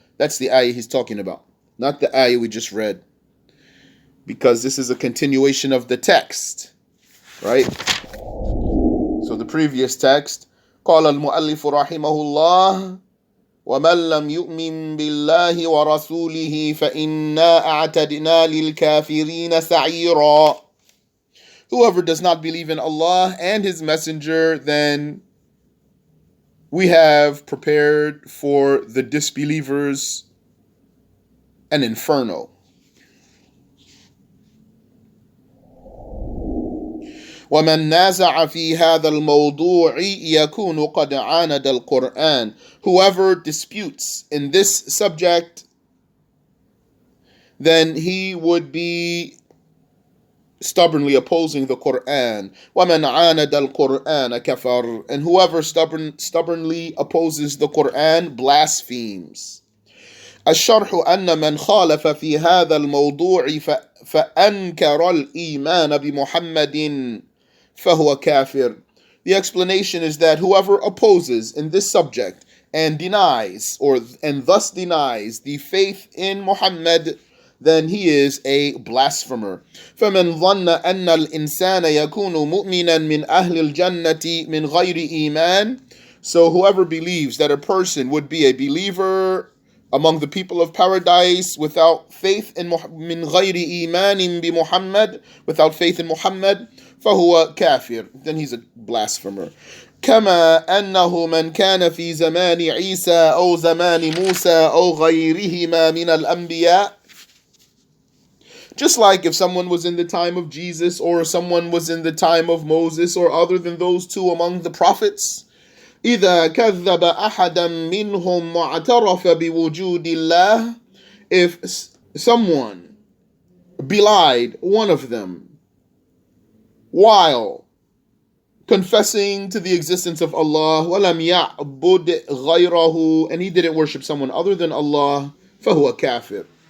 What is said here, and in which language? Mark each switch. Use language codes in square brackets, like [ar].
[en] That's the ayah he's talking about, not the ayah we just read, because this is a continuation of the text, right? So the previous text, [ar] قال المؤلف رحمه الله ومن لم يؤمن بالله ورسوله فإنا أعتدنا للكافرين سعيرا. [en] Whoever does not believe in Allah and His Messenger, then we have prepared for the disbelievers an inferno. [ar] وَمَنْ نَازَعَ فِي هَذَا الْمَوْضُوعِ يَكُونُ قَدْ عَانَدَ الْقُرْآنِ. [en] Whoever disputes in this subject, then he would be stubbornly opposing the Quran. [ar] وَمَنْ عَانَدَ الْقُرْآنَ كَفَرْ. [en] And whoever stubbornly opposes the Quran blasphemes. [ar] الشرح أن من خالف في هذا الموضوع فأنكر الإيمان بمحمد فهو كافر. [en] The explanation is that whoever opposes in this subject and denies, and thus denies the faith in Muhammad, then he is a blasphemer. [ar] فمن ظن أن الإنسان يكون مؤمنا من أهل الجنة من غير إيمان. [en] So whoever believes that a person would be a believer among the people of paradise without faith in [ar] من غير إيمان بمحمد, [en] without faith in Muhammad, [ar] فهو كافر, [en] then he's a blasphemer. [ar] كما أنه من كان في زمان عيسى أو زمان موسى أو غيرهما من الأنبياء. [en] Just like if someone was in the time of Jesus or someone was in the time of Moses or other than those two among the prophets, [ar] إذا كذب أحدا منهم واعترف بوجود الله. [en] If someone belied one of them while confessing to the existence of Allah, [ar] وَلَمْ يَعْبُدْ غَيْرَهُ, [en] and he didn't worship someone other than Allah, [ar] فَهُوَ كَافِرٌ.